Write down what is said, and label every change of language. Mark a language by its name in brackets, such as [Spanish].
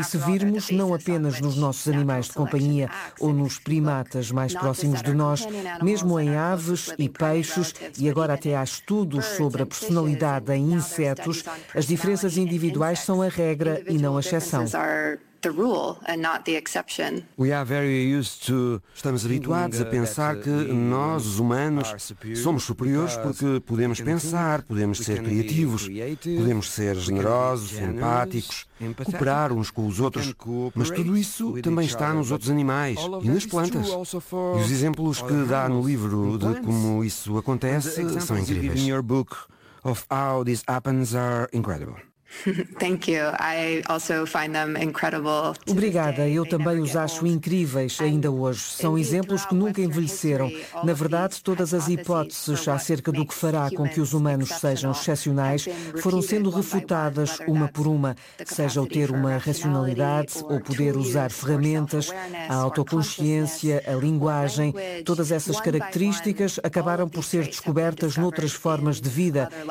[Portuguese] E se virmos, não apenas nos nossos animais de companhia ou nos primatas mais próximos de nós, mesmo em aves e peixes, e agora até há estudos sobre a personalidade em insetos, as diferenças individuais são a regra e não a exceção. [English] The rule and not the exception. We are very used to. [Portuguese] Estamos habituados a pensar que nós, os humanos, somos superiores porque podemos pensar, podemos ser criativos, podemos ser generosos, empáticos, cooperar uns com os outros. Mas tudo isso também está nos outros animais e nas plantas. E os exemplos que dá no livro de como isso acontece são incríveis. [English] Of how this happens are incredible. Thank you. I also find them incredible. [Portuguese] Obrigada. Eu também os acho incríveis ainda hoje. São exemplos que nunca envelheceram. Na verdade, todas as hipóteses acerca do que fará com que os humanos sejam excepcionais foram sendo refutadas uma por uma. Seja o ter uma racionalidade ou poder usar ferramentas, a autoconsciência, a linguagem, todas essas características acabaram por ser descobertas noutras formas de vida.